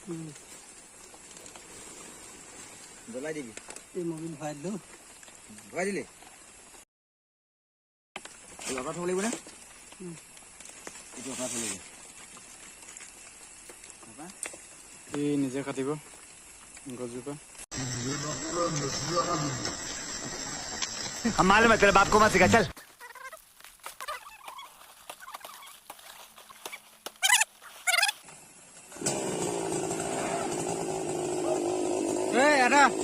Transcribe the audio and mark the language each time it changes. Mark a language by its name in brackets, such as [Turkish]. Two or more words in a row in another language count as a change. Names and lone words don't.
[Assamese] জ্বলাই দিবি, এই মবিল ভৰাই দিলো, ভৰাই দিলে লগাই থব লাগিব নে? এইটো লগাই থব লাগিব, ই নিজে কাটিব গছজোপা [Hindi] हम मालूम है तेरे बाप को मत सिखा चल [Assamese] এই এটা